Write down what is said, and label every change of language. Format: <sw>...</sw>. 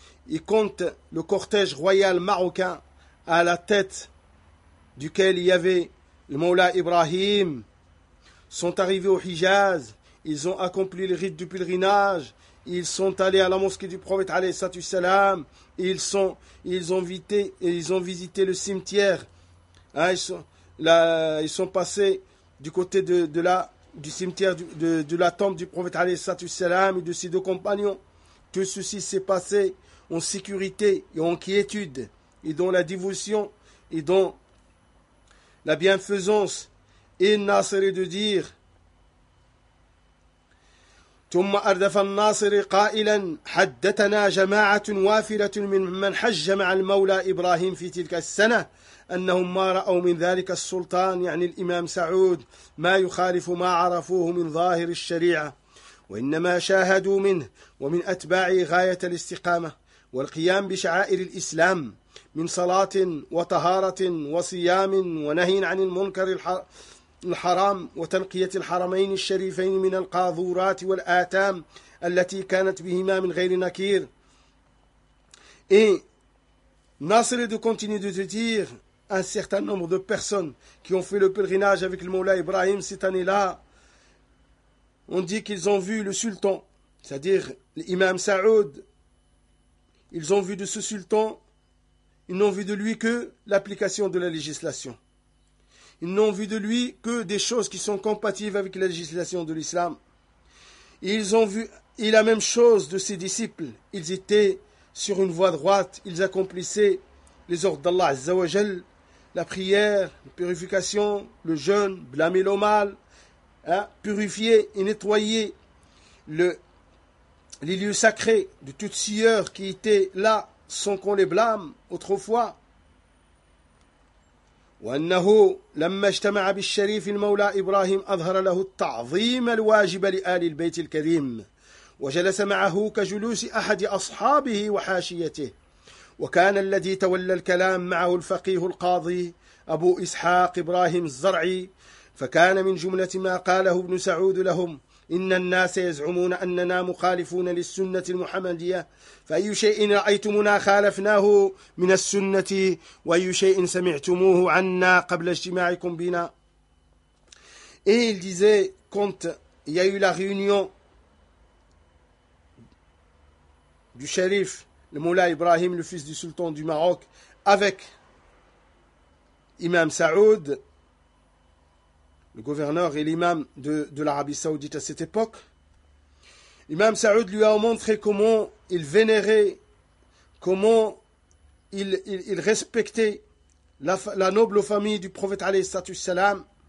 <fr>Et quand le cortège royal marocain à la tête duquel il y avait le Moula Ibrahim, sont arrivés au Hijaz, ils ont accompli le rite du pèlerinage, ils sont allés à la mosquée du prophète alayhi salam, ils ont visité le cimetière, ils sont passés du côté du cimetière de la tombe du prophète alayhi salam et de ses deux compagnons. Tout ceci s'est passé en sécurité et en quiétude, et dans la dévotion et dans la bienfaisance. Et Nasser de dire:</fr> <ar>ثم أردف الناصر قائلا حدثنا جماعة وافرة من حج مع المولى إبراهيم في تلك السنة أنهم ما رأوا من ذلك السلطان يعني الإمام سعود ما يخالف ما عرفوه من ظاهر الشريعة، وإنما شاهدوا منه ومن أتباعه غاية الاستقامة والقيام بشعائر الإسلام من صلاة وطهارة وصيام ونهي عن المنكر الحرام وتنقية الحرمين الشريفين من القاذورات والآثام التي كانت بهما من غير نكير.</ar> <fr>Et Nasser de continuer de te dire, un certain nombre de personnes qui ont fait le pèlerinage avec le Moula Ibrahim cette année-là, on dit qu'ils ont vu le sultan, c'est-à-dire l'imam Saoud, ils ont vu de ce sultan, ils n'ont vu de lui que l'application de la législation. Ils n'ont vu de lui que des choses qui sont compatibles avec la législation de l'islam. Ils ont vu et la même chose de ses disciples. Ils étaient sur une voie droite. Ils accomplissaient les ordres d'Allah Azza wa Jal, la prière, la purification, le jeûne, blâmer le mal, purifier et nettoyer les lieux sacrés de toutes sieurs qui étaient là sans qu'on les blâme autrefois.</fr> <ar>وأنه لما اجتمع بالشريف المولى إبراهيم أظهر له التعظيم الواجب لآل البيت الكريم وجلس معه كجلوس أحد أصحابه وحاشيته وكان الذي تولى الكلام معه الفقيه القاضي أبو إسحاق إبراهيم الزرعي فكان من جملة ما قاله ابن سعود لهم إن الناس يزعمون أننا مخالفون للسنة المحمدية فأي شيء رأيتمنا خالفناه من السنة وأي شيء سمعتموه عنا قبل اجتماعكم بنا.</ar> <fr>Et il disait, quand il y a eu la réunion du shérif, le Moula Ibrahim, le fils du sultan du Maroc, avec Imam Saoud, le gouverneur et l'imam de l'Arabie Saoudite à cette époque, l'imam Saoud lui a montré comment il vénérait, comment il respectait la noble famille du prophète alayhi salam.</fr>